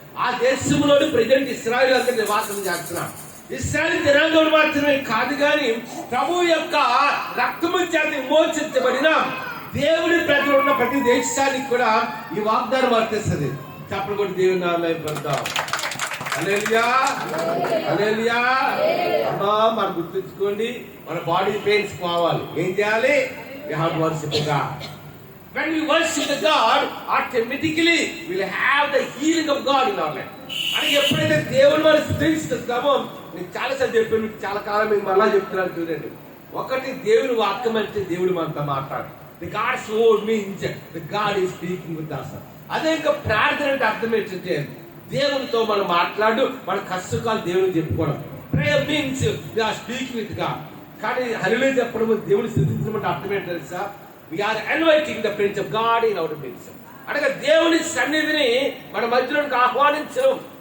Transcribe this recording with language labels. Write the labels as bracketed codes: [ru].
[te] ఆ దేశంలోని ప్రజెంట్ ఇశ్రాయేలు అంతా నివాసం చేస్తున్నారు. ఇశ్రాయేలు జనాంగం మాత్రమే కాదు, కానీ ప్రభు యొక్క రక్తము చేత విమోచించబడిన దేవుడి ప్రజలు ఉన్న ప్రతి దేశానికి కూడా ఈ వాగ్దానం వర్తిస్తుంది. చెప్పలు కూడా దేవుని నామమున పడతాం. హల్లెలూయా, హల్లెలూయా. అమ్మా మనం గుర్తుంచుకోండి, మన బాడీ పెయిన్స్ పోవాలి. ఏం చేయాలి? [en] we have to worship God. When we worship the God, automatically we will have the healing of God in our life. [te] అని ఎప్పుడైతే దేవుని మనం స్తుతిస్తామో, నేను చాలాసార్లు చెప్పాను, మీకు చాలా కాలం మీకు మళ్ళా చెప్తున్నాను చూడండి. ఒకటి, దేవుని వాక్యం అంటే దేవుడు మనతో మాట్లాడు. [en] The God's word means the God is speaking with us. [te] అదే ఇంకా ప్రార్థన అంటే అర్థం ఏంటంటే దేవునితో మనం మాట్లాడు, మన కష్టకాలు దేవుని చెప్పుకోవడం. [en] Prayer means we are speaking with God. [te] కానీ హల్లెలూయా చెప్పడం, దేవుని స్తుతించడం అంటే అర్థం ఏంటో తెలుసా? [en] We are inviting the prince of God in our midst. [te] అనగా దేవుని సన్నిధిని మన మధ్యలోకి ఆహ్వానించడం.